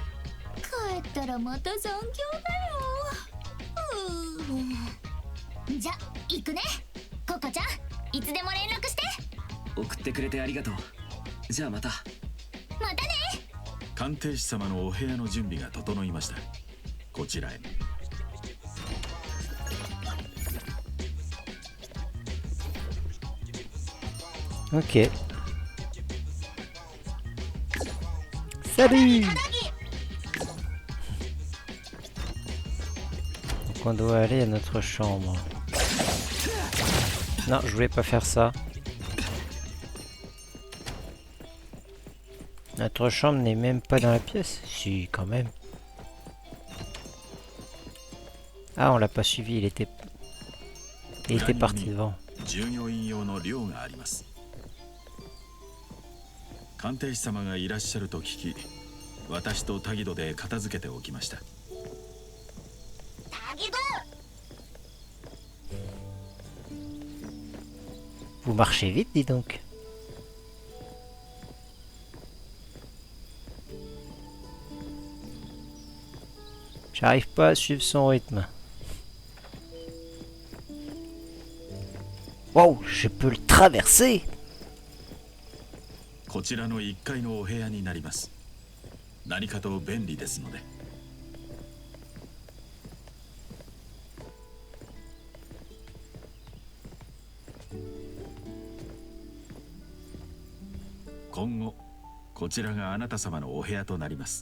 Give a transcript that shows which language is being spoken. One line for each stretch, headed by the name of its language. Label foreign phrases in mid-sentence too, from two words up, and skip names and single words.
Japanese: 帰ったらまた残業だよ。じゃ行くね。ココちゃん、いつでも連絡して。送ってくれてありがとう。じゃあまた。またね。鑑定士様のお部屋の準備が整いました。こちらへ。
French: Ok. Salut! Donc on doit aller à notre chambre. Non, je voulais pas faire ça. Notre chambre n'est même pas dans la pièce. Si, quand même. Ah, on l'a pas suivi, il était parti devant.
Japanese: 従業員用の寮があります。鑑定士様がいらっしゃると聞き、私とタギドで片付けておきました。タギド
French: Vous marchez vite, dis donc. J'arrive pas à suivre son rythme. Wow, je peux le traverser.
Japanese: こちらの1階のお部屋になります。何かと便利ですので。今後こちらがあなた様のお部屋となります。